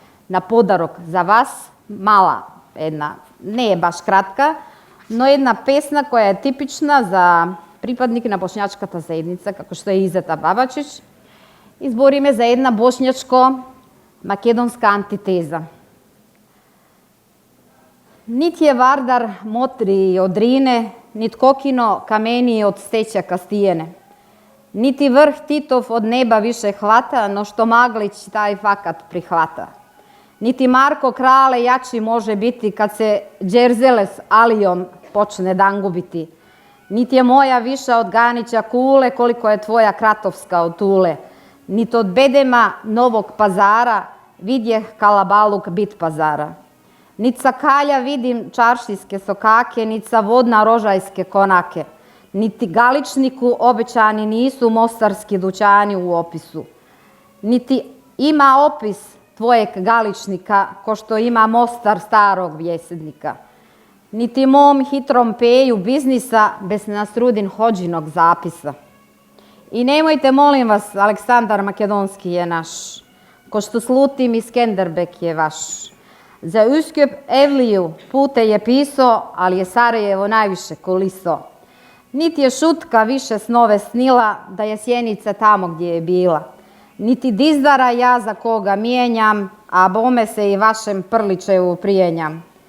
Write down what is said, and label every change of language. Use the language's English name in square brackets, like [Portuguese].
[Macedonian] на подарок за вас, мала една, не е баш кратка, но една песна која е типична за припадник на бошњачката заедница, како што е Изета Бабачич. Избориме за една бошњачко-македонска антитеза. [Bosnian] Нит е Вардар мотри од Рине, нит Кокино камени од стеќа кастиене. Нити врх Титов од неба више хвата, но што Маглич тај факат прихвата. Нити Марко Крале јачи може бити, кад се Джерзелес Алијом почне дангубити. Нити е моја виша од Ганича куле, колико е твоја Кратовска од Туле. Нити од Бедема Новог Пазара видјех калабалук бит пазара. Нит са каља видим чаршиске сокаке, нит са водна рожајске конаке. Нити галичнику обеќани нису мостарски дуќани у опису. Нити има опис твојек галичника, ко што има Мостар старог вјеседника. Нити мом хитром пеју бизниса без Насрудин Хоџиног записа. И немојте, молим вас, Александар Македонски е наш, ко што Слутим и Скендербек е ваш. За Ускјоп Евлију путе е писо, али е Сарајево највише колисо. Нити е шутка више снове снила, да е сјеница тамо гдje е била. Нити диздара ја за кога мијењам, а боме се и вашем Прличеву пријењам.